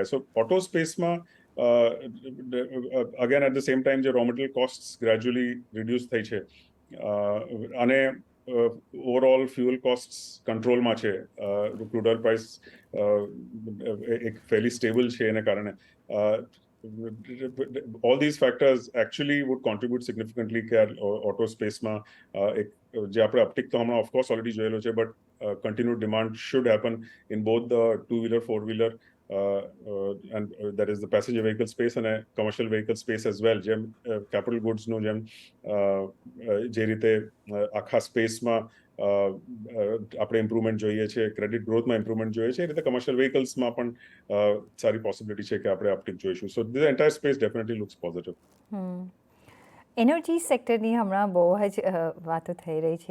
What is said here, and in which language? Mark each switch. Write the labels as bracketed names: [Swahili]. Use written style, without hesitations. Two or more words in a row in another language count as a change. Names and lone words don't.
[English] so auto [Gujarati] સ્પેસમાં [English] again at the same time [Gujarati] જે [English] raw material cost gradually reduce [Gujarati] થઈ છે અને [English] overall fuel cost controlમાં [Gujarati] છે, [English] crude oil price [Gujarati] એક [English] fairly stable [Gujarati] છે એને કારણે [English] all these factors actually would contribute significantly [Gujarati] કે ઓટો સ્પેસમાં એક જે આપણે અપટિક તો હમણાં [English] of course already [Gujarati] જોયેલો છે, [English] બટ continued demand should happen in both the two-wheeler, four-wheeler, and that is the passenger vehicle space and a commercial vehicle space as well. [Gujarati] જેમ [English] capital goods [Gujarati] નું જેમ જે રીતે આખા સ્પેસમાં આપણે ઇમ્પ્રુવમેન્ટ જોઈએ છે, [English] credit growthમાં [Gujarati] ઇમ્પ્રુવમેન્ટ જોઈએ છે, એ રીતે [English] commercial vehiclesમાં [Gujarati] પણ સારી પોસિબિલિટી છે કે આપણે અપટિક જોઈશું. [English] so the entire space definitely looks positive. energy sectorની [Gujarati] હમણાં બહુ જ વાતો થઈ રહી છે.